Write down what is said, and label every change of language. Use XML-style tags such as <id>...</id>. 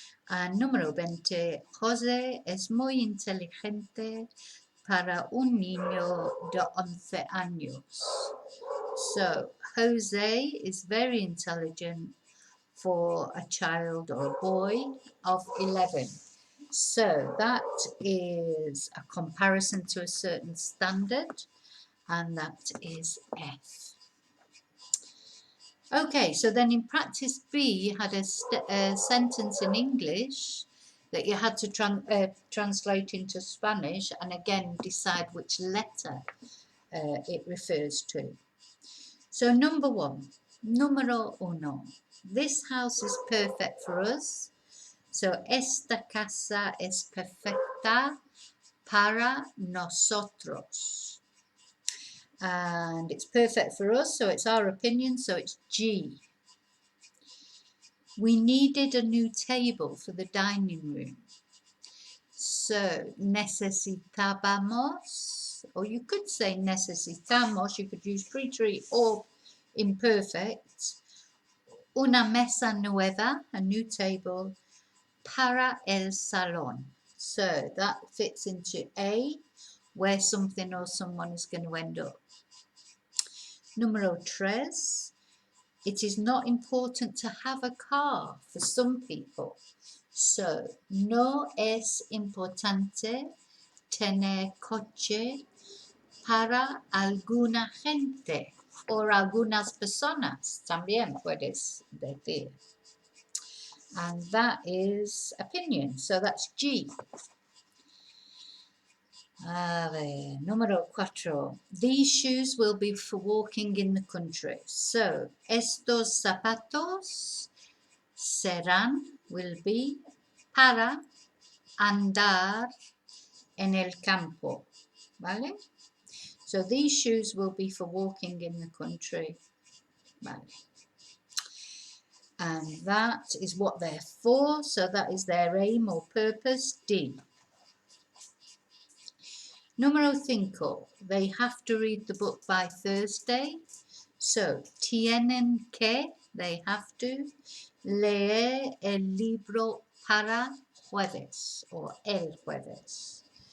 <es>And número 20, José es muy inteligente para un niño de 11 años.</es> <en>So Jose is very intelligent for a child or a boy of 11. So that is a comparison to a certain standard, and that is F. Okay, so then in practice B, you had a sentence in English that you had to translate into Spanish, and again decide which letter it refers to. So number 1, número 1. This house is perfect for us.</en> <es>So esta casa es perfecta para nosotros.</es> <en>And it's perfect for us, so it's our opinion, so it's G. We needed a new table for the dining room. So necesitábamos, or you could say necesitamos, you could use preterite or imperfect.</en> <es>Una mesa nueva,</es> <en>a new table,</en> <es>para el salón.</es> <en>So that fits into A, where something or someone is going to end up. Número 3. It is not important to have a car for some people.</en> <es>So, no es importante tener coche para alguna gente o algunas personas. También puedes decir.</es> <en>And that is opinion. So that's G.</en> <es>A ver, número 4.</es> <en>These shoes will be for walking in the country.</en> <es>So, estos zapatos serán,</es> <en>will be,</en> <es>para andar en el campo. ¿Vale?</es> <en>So, these shoes will be for walking in the country. Vale. And that is what they're for. So, that is their aim or purpose, D. Número 5. They have to read the book by Thursday.</en> <es>So, tienen que,</es> <en>they have to,</en> <es>leer el libro para jueves or el jueves.</es>